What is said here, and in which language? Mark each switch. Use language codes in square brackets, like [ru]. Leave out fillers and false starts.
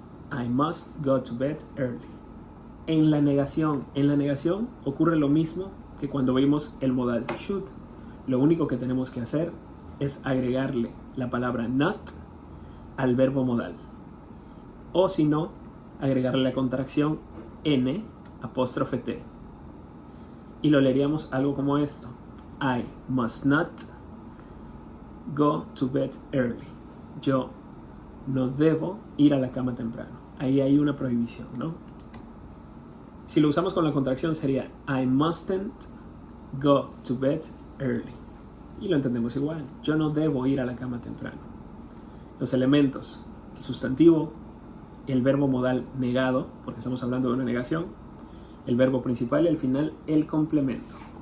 [en] I must go to bed early. [es] En la negación ocurre lo mismo que cuando vimos el modal should. Lo único que tenemos que hacer es agregarle la palabra not al verbo modal. O si no, agregarle la contracción N apóstrofe T. Y lo leeríamos algo como esto. [en] I must not go to bed early. [es] Yo no debo ir a la cama temprano. Ahí hay una prohibición, ¿no? Si lo usamos con la contracción sería [en] I mustn't go to bed early. [es] Y lo entendemos igual. Yo no debo ir a la cama temprano. Los elementos, el sustantivo, el verbo modal negado, porque estamos hablando de una negación, el verbo principal y al final el complemento.